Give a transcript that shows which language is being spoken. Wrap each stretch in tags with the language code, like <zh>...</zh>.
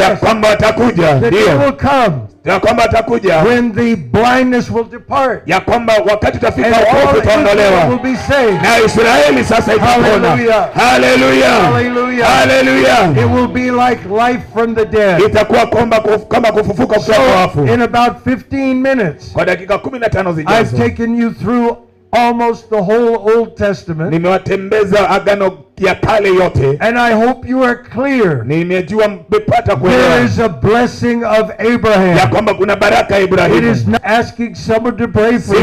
<sw>Ya kwamba atakuja.</sw> <en>The day will come.</en> <sw>Ya kwamba atakuja.</sw> <en>When the blindness will depart.</en> <sw>Ya kwamba wakati utafika wokovu utaondolewa. Na Israeli sasa itapona.</sw> <en>Hallelujah. Hallelujah. Hallelujah. Hallelujah. It will be like life from the dead.</en> <sw>Itakuwa kama kufufuka kutoka kwa wafu.</sw> <en>In about 15 minutes.</en> <sw>Kwa dakika 15 zijazo.</sw> <en>I've taken you through almost the whole Old Testament.</en> <sw>Nimewatembeza agano ya kale yote.</sw> <en>And I hope you are clear.</en> <sw>Nimejua mmepata kuelewa.</sw> <en>There is a blessing of Abraham.</en> <sw>Ya kwamba kuna baraka ya Ibrahimu.</sw> <en>It is not asking someone to pray for you.</en>